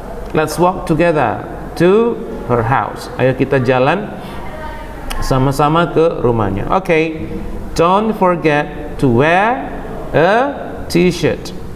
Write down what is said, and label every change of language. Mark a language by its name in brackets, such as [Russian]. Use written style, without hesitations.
[English] Let's walk together to her house. [Indonesian] Ayo kita jalan sama-sama ke rumahnya. [English] Okay. Don't forget to wear a t-shirt.